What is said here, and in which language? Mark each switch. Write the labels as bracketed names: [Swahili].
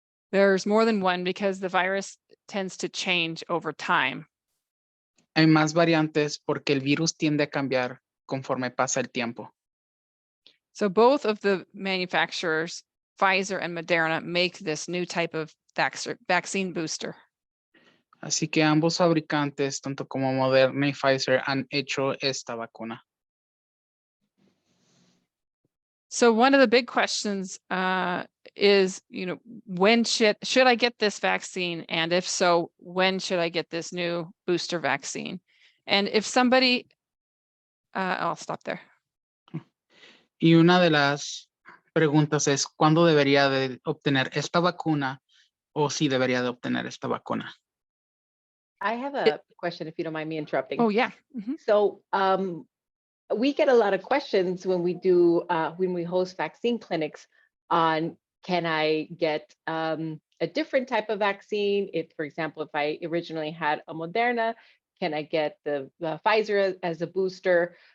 [English] There's more than one because the virus tends to change over time. [Spanish] Hay más variantes porque el virus tiende a cambiar conforme pasa el tiempo. [English] So both of the manufacturers, Pfizer and Moderna, make this new type of vaccine booster. [Spanish] Así que ambos fabricantes, tanto como Moderna y Pfizer, han hecho esta vacuna. [English] So one of the big questions is, when should I get this vaccine? And if so, when should I get this new booster vaccine? And if somebody, I'll stop there. [Spanish] Y una de las preguntas es, ¿cuándo debería de obtener esta vacuna o si debería de obtener esta vacuna? [English] I have a question, if you don't mind me interrupting. Oh, yeah. Mhm. So we get a lot of questions when we do when we host vaccine clinics on, can I get a different type of vaccine? If, for example, if I originally had a Moderna, can I get the Pfizer as a booster?